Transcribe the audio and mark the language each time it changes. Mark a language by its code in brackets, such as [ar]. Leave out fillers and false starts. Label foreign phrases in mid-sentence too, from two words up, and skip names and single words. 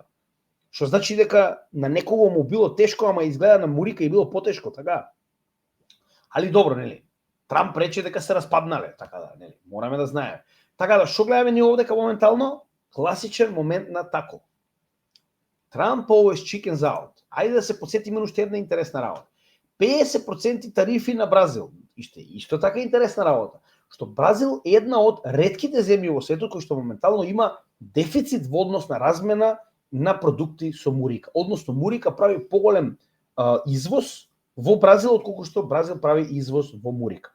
[mk] Што значи дека на некого му било тешко, ама изгледа на Мурика и било потешко, така? Али добро, нели? Трамп рече дека се распаднале, така да, нели? Мораме да знаеме. Така да, што гледаме ние овдека моментално? Класичен момент на тако. [en] Trump always chickens out. [mk] Ајде да се подсетиме уште една интересна работа. 50% тарифи на Бразил. Исто така интересна работа. Што Бразил е една од ретките земји во светот кој што моментално има дефицит во однос на размена на продукти со мурика. Односно, мурика прави поголем извоз во Бразил отколку што Бразил прави извоз во мурика.